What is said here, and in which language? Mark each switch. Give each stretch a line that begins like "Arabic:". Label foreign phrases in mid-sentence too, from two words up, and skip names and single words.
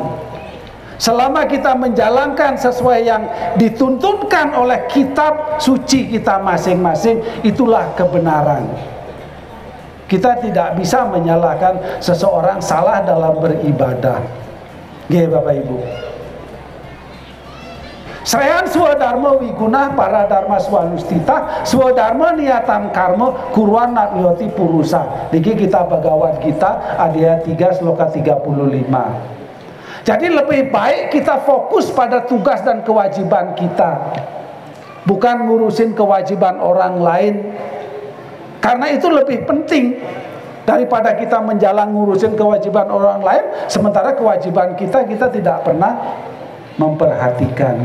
Indonesian: Selama kita menjalankan sesuai yang dituntunkan oleh kitab suci kita masing-masing, itulah kebenaran. Kita tidak bisa menyalahkan seseorang salah dalam beribadah. Oke Bapak Ibu.
Sanskrit: Srehan swadharma wiguna para dharma swanustita swadharma niatam karma kuruan natyoti purusa.
Indonesian: Niki kita Bhagavad Gita Adhyaya 3 sloka 35. Jadi lebih baik kita fokus pada tugas dan kewajiban kita, bukan ngurusin kewajiban orang lain. Karena itu lebih penting daripada kita menjalan ngurusin kewajiban orang lain, sementara kewajiban kita tidak pernah memperhatikan.